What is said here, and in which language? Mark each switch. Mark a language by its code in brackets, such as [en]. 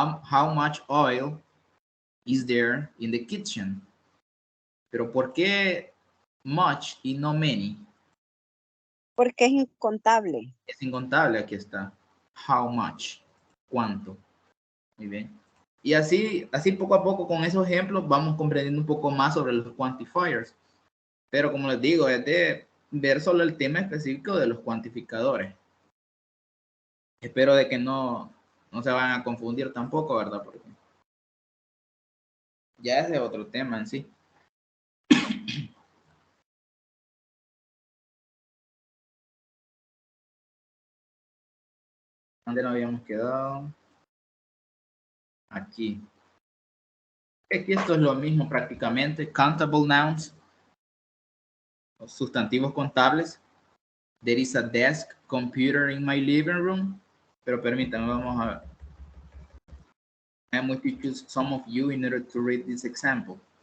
[en] How much oil is there in the kitchen? [es] Pero ¿por qué much y no many? Porque es incontable. Es incontable, aquí está. [en] How much? [es] ¿Cuánto? Muy bien. Y así poco a poco con esos ejemplos vamos comprendiendo un poco más sobre los quantifiers. Pero como les digo, es de ver solo el tema específico de los cuantificadores. Espero de que no se van a confundir tampoco, ¿verdad? Porque ya es de otro tema en sí. ¿Dónde nos habíamos quedado? Aquí. Aquí esto es lo mismo prácticamente. [en] Countable nouns. [es] Los sustantivos contables. [en] There is a desk computer in my living room. [es] Pero permítanme, vamos a ver. [en] I'm going to choose some of you in order to read this example.